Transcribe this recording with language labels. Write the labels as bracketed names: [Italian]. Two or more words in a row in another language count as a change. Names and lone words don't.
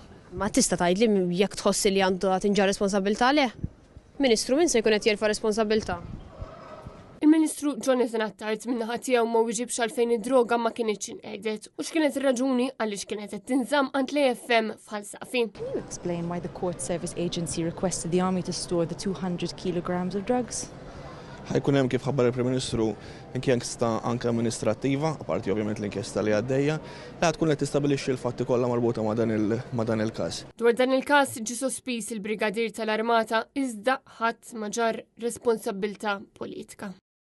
[Maltese] Ma tista' tgħidli jekk tħossi li għandu tinġar responsabilità le? Ministru min se jkun qed jerfa' responsabilità? Il-Ministru Jonathan Attard min-naħa tiegħu ma wieġibx għalfejn id-droga ma kienitx inqedet u x'kienet ir-raġuni għaliex kienet qed tinżamm għand l-EFM f'Ħalsafi. [English] Can you explain why the Court Service Agency requested the Army to store the 200 kilograms of drugs? [Maltese] Ħajkun hemm kif ħabbar il-Prim Ministru inkjesta anke amministrattiva, apparti ovvjament l-inkjesta li għaddejja, li tkun qed tistabbilixxi l-fatti kollha marbuta ma' dan il-każ. Dwar dan il-każ ġie sospiż il-Brigadier tal-Armata iżda ħadd ma ġar responsabilità politika.